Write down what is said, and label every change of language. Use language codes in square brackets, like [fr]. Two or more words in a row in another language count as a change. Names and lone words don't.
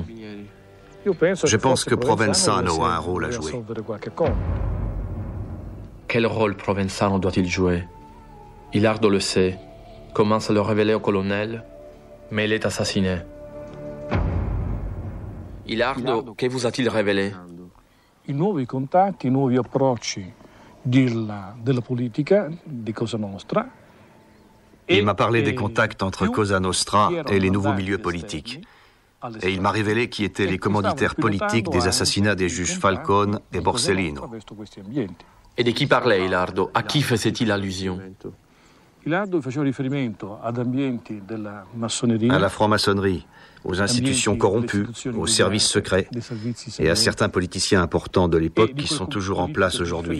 [fr] Je pense que Provenzano a un rôle à jouer. Quel rôle Provenzano doit-il jouer? Ilardo le sait, commence à le révéler au colonel, mais il est assassiné. Ilardo, que vous a-t-il révélé? [it] I nuovi contatti, i nuovi approcci della politica di Cosa Nostra. [fr] Il m'a parlé des contacts entre Cosa Nostra et les nouveaux milieux politiques. Et il m'a révélé qui étaient les commanditaires politiques des assassinats des juges Falcone et Borsellino. Et de qui parlait Ilardo? À qui faisait-il allusion? à la franc-maçonnerie, aux institutions corrompues, aux services secrets et à certains politiciens importants de l'époque qui sont toujours en place aujourd'hui.